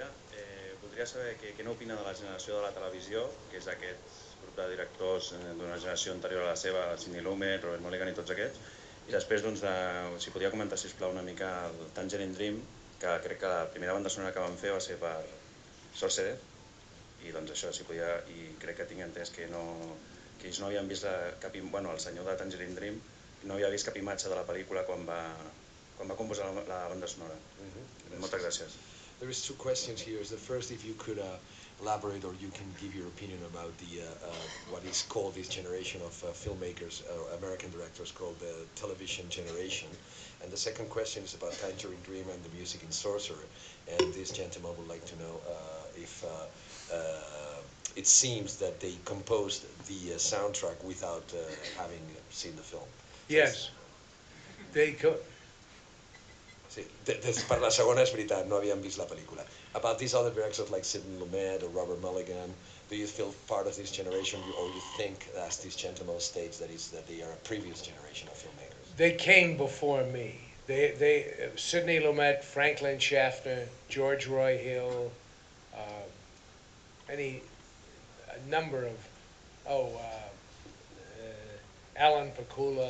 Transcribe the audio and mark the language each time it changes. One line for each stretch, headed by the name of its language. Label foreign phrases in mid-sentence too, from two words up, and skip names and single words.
Catalan: Voldria saber què n'opina de la generació de la televisió, que és aquest grup de directors d'una generació anterior a la seva, Sidney Lumet, Robert Mulligan i tots aquests, i després, doncs, si podia comentar, sisplau, una mica el Tangerine Dream, que crec que la primera banda sonora que van fer va ser per Sorcerer, i doncs això, si podia, i crec que tinc entès que ells no havien vist el senyor de Tangerine Dream no havia vist cap imatge de la pel·lícula quan va composar la banda sonora. Moltes gràcies.
English: There is 2 questions here. The first, if you could elaborate or you can give your opinion about what is called this generation of filmmakers or American directors called the television generation. And the second question is about Tangerine Dream and the music in Sorcerer. And this gentleman would like to know if it seems that they composed the soundtrack without having seen the film. Yes.
Catalan: Sí, per la segona és veritat, no havien vist la pel·lícula.
English: About these other directors like Sidney Lumet or Robert Mulligan, do you feel part of this generation, or you think, as this gentleman states, that they are a previous generation of filmmakers? They came before me. Sidney Lumet, Franklin Schaffner, George Roy Hill, a number of, Alan Pakula.